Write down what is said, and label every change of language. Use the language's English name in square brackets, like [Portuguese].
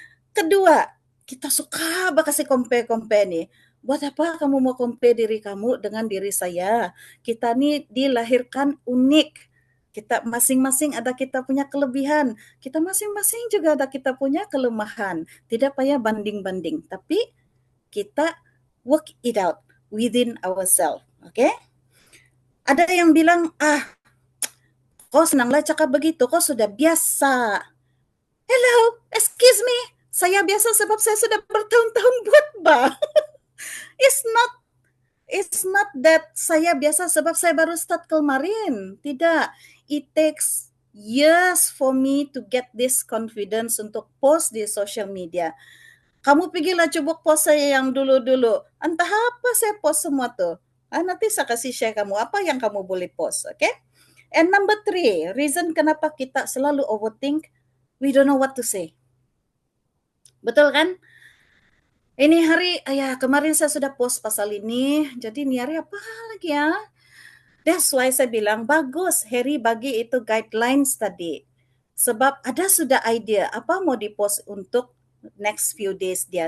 [Malay] Kedua, kita suka kasih compare nih. Buat apa kamu mau compare diri kamu dengan diri saya? Kita nih dilahirkan unik. Kita masing-masing ada kita punya kelebihan. Kita masing-masing juga ada kita punya kelemahan. Tidak payah banding-banding. [English] Tapi kita work it out within ourselves. Okay? [Malay] Ada yang bilang, kau senanglah cakap begitu, kau sudah biasa. [English] Hello, excuse me. [Malay] Saya biasa sebab saya sudah bertahun-tahun buat [English] It's not that [Malay] saya biasa sebab saya baru start kemarin. Tidak. [English] It takes years for me to get this confidence [Malay] untuk post di social media. Kamu pergilah coba post saya yang dulu-dulu. Entah apa saya post semua tuh. Nanti saya kasih share kamu apa yang kamu boleh post. Okay? [English] And number 3, [Malay] reason kenapa kita selalu overthink, [English] we don't know what to say. [Malay] Betul kan? Ini hari, kemarin saya sudah post pasal ini, jadi ini hari apa lagi ya? [English] That's why [Malay] saya bilang, bagus Harry bagi itu guidelines tadi. Sebab ada sudah idea apa mau dipost untuk [English] next few days [Malay] dia.